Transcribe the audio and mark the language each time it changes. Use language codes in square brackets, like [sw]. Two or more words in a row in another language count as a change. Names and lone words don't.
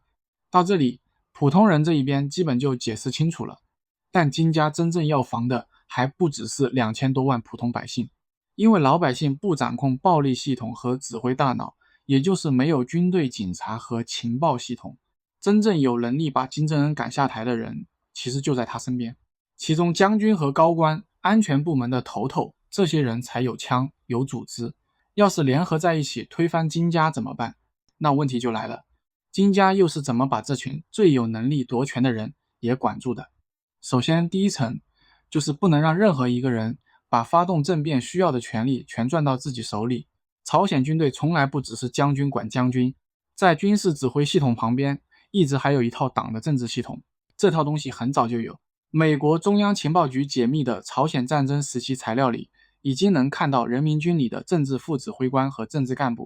[zh] 到這裡，普通人這一邊基本就解釋清楚了，但金家真正要防的還不只是2000多萬普通百姓，因為老百姓不掌控暴力系統和指揮大腦，也就是沒有軍隊、警察和情報系統，真正有能力把金正恩趕下台的人其實就在他身邊，其中將軍和高官、安全部門的頭头，這些人才有槍有組織。要是聯合在一起推翻金家怎麼辦？那問題就來了，金家又是怎麼把這群最有能力夺權的人也管住的？首先第一層就是不能讓任何一個人把發動政变需要的權力全攥到自己手裡。朝鮮軍隊從來不只是將軍管將軍，在軍事指揮系統旁邊一直還有一套黨的政治系統，這套東西很早就有，美國中央情報局解密的朝鮮戰爭時期材料裡已經能看到人民軍裡的政治副指揮官和政治幹部。